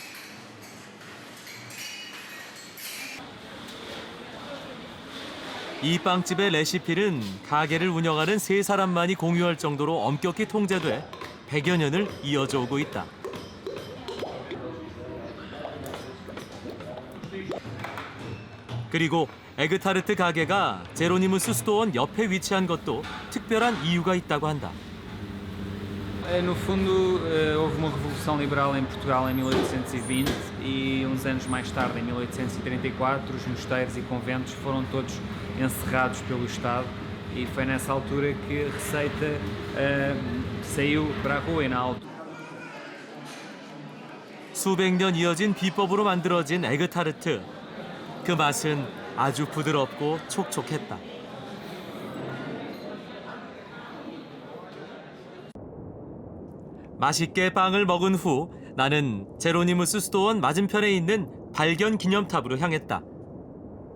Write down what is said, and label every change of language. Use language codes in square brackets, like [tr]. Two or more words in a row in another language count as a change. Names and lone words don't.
[ko] 이 빵집의 레시피는 가게를 운영하는 3사람만이 공유할 정도로 엄격히 통제돼 100여 년을 이어져 오고 있다. 그리고 에그타르트 가게가 제로니무스 수도원 옆에 위치한 것도 특별한 이유가 있다고 한다. [pt] No fundo, houve uma revolução liberal em Portugal em 1820 e uns anos mais tarde, em 1834, os mosteiros e conventos foram todos encerrados pelo Estado e foi nessa altura que a receita saiu para a rua e na altura. [ko] 수백 년 이어진 비법으로 만들어진 에그타르트. 그 맛은 아주 부드럽고 촉촉했다. 맛있게 빵을 먹은 후 나는 제로니무스 수도원 맞은편에 있는 발견 기념탑으로 향했다.